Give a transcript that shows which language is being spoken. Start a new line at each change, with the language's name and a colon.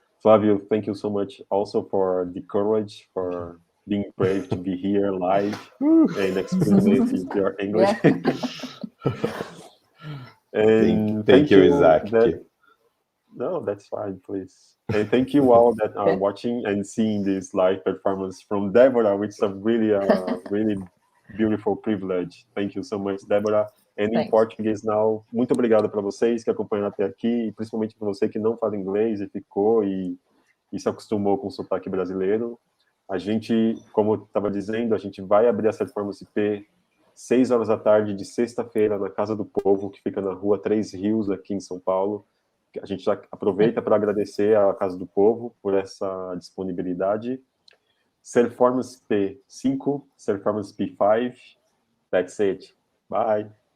English: Flavio, thank you so much also for the courage, for being brave to be here live and explain it with your English. And thank you, Isaac. No, that's fine, please. And thank you all that are watching and seeing this live performance from Deborah, which is a really beautiful privilege. Thank you so much, Deborah. And
Portuguese: em português
English: now,
Portuguese: muito obrigado para vocês que acompanharam até aqui, e principalmente para você que não fala inglês e ficou e se acostumou com o sotaque brasileiro. A gente, como eu estava dizendo, a gente vai abrir a SerformanceP 6 horas da tarde de sexta-feira na Casa do Povo, que fica na Rua 3 Rios, aqui em São Paulo. A gente já aproveita para agradecer à Casa do Povo por essa disponibilidade.
English: SerformanceP 5, SerformanceP 5. That's it. Bye.